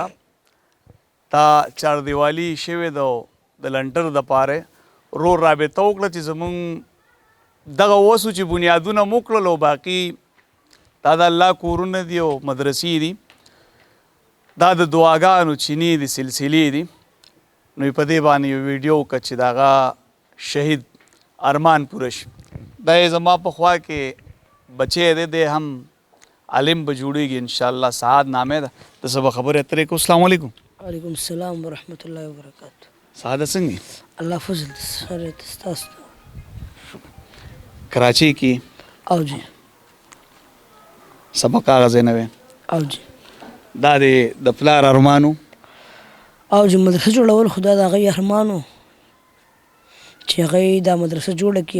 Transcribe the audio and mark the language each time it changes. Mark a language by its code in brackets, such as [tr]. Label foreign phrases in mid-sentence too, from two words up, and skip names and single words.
[ps] تا چاردیوالي شوې ده د لنټر دپاره رور رابطه وکړه چې زمونږ دغه وسو چې بنیادونه مو کړل او باقي دا د الله کورونه دي او مدرسې دي، دا د دعاګانو چینې دي سلسلې دي. نو په دې باندې یو ویډیو وکړه چې د هغه شهید ارمان پوره شي. دا یې زما په خوا کې بچی دی، دی هم عالم به جوړېږي [ar] انشاءالله. [ps] سعاد نامې ده. د څه به خبرې اترې کوو. [ar] السلام علیکم. وعلیکم السلام ورحمۃ اللہ وبرکاتہ. [ps] سعاده څنګه الله فضل سره تاسو کراچۍ کې او جی سبق هغه ځای نه وی او جی دا د پلار ارمانو او جی مدرسه جوړول خدا د هغې ارمانو چې هغې دا مدرسه جوړه کړي.